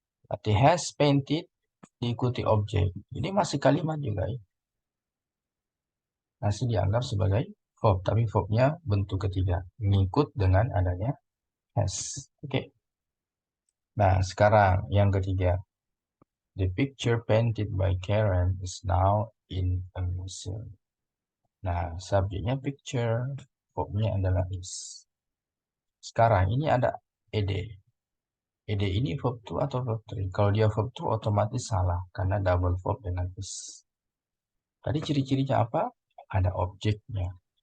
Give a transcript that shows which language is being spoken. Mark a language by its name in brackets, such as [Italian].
[Indonesian] Arti has painted diikuti objek. Ini masih kalimat juga ya. Masih dianggap sebagai verb, tapi verbnya bentuk ketiga. Mengikut dengan adanya has. Oke. Nah, sekarang yang ketiga. [English] The picture painted by Karen is now in a museum. [Indonesian] Nah, subjeknya picture, verbnya adalah is. Sekarang ini ada ed. Ed ini verb 2 atau verb 3? Kalau dia verb 2 otomatis salah karena double verb dengan is. Tadi ciri-cirinya apa? Ada objeknya.